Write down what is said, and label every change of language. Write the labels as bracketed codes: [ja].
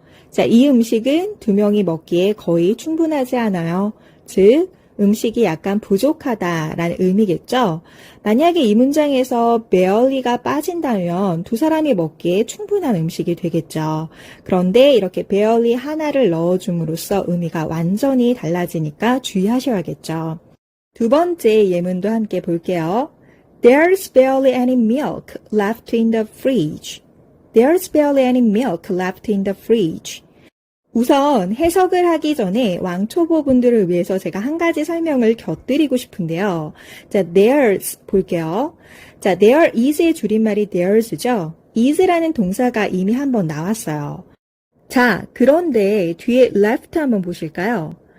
[ko] 자, 이 음식은 두 명이 먹기에 거의 충분하지 않아요. 즉, 음식이 약간 부족하다라는 의미겠죠. 만약에 이 문장에서 barely가 빠진다면 두 사람이 먹기에 충분한 음식이 되겠죠. 그런데 이렇게 barely 하나를 넣어줌으로써 의미가 완전히 달라지니까 주의하셔야겠죠. 두 번째 예문도 함께 볼게요. [en] There's barely any milk left in the fridge. There's barely any milk left in the fridge. [ko] 우선 해석을 하기 전에 왕초보분들을 위해서 제가 한 가지 설명을 곁들이고 싶은데요. 자, there's 볼게요. 자, there is의 줄임말이 there's죠. is라는 동사가 이미 한번 나왔어요. 자, 그런데 뒤에 left 한번 보실까요?